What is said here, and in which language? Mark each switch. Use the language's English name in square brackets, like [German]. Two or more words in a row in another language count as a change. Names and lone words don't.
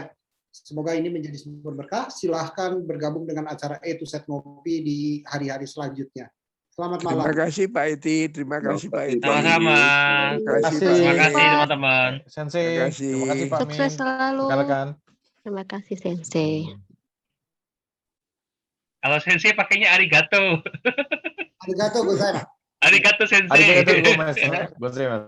[Indonesian] Semoga ini menjadi sumber berkah. Silahkan bergabung dengan acara A to Z Ngopi di hari-hari selanjutnya. Selamat malam. Terima kasih Pak Iti, terima kasih Pak Iti. Sama-sama. Terima kasih Pak Terima Iti. kasih teman-teman. Sensei. Terima kasih. Terima kasih Pak Min. Sukses selalu. Rekan-rekan. Terima kasih Sensei. Kalau sensei pakainya arigato. [Japanese] ありがとうございます. ありがとう先生. ありがとうございます.